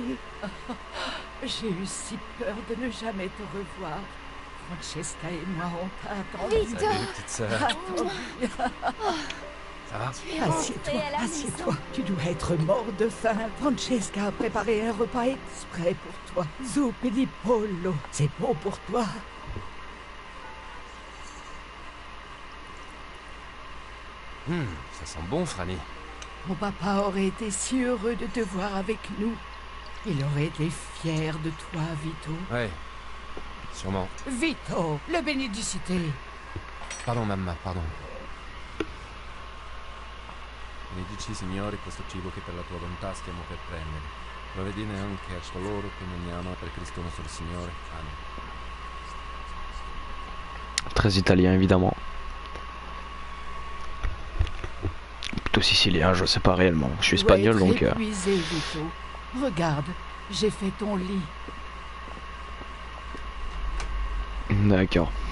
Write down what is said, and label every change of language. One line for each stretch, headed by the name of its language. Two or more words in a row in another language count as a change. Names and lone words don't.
French: J'ai eu si peur de ne jamais te revoir. Francesca et moi, on t'a attendu. Vito. Salut, petite sœur. Ça va? Assieds-toi, assieds-toi. Tu dois être mort de faim. Francesca a préparé un repas exprès pour toi.
Italian: Zuppe di pollo.
French: C'est bon pour toi. Ça sent bon, Franny. Mon papa aurait été si heureux de te voir avec nous. Il aurait été fier de toi, Vito. Ouais, sûrement. Vito, le Benedicite. Pardon, mamma, pardon.
Italian: Benedici, Signore, questo cibo che per la tua bontà stiamo per prendere. Provvedine anche a coloro che non ne hanno per Cristo nostro Signore. Amen.
French: Très italien, évidemment. Plutôt sicilien, je sais pas réellement. Je suis espagnol, donc... Épuisé, Vito. Regarde, j'ai fait ton lit. D'accord.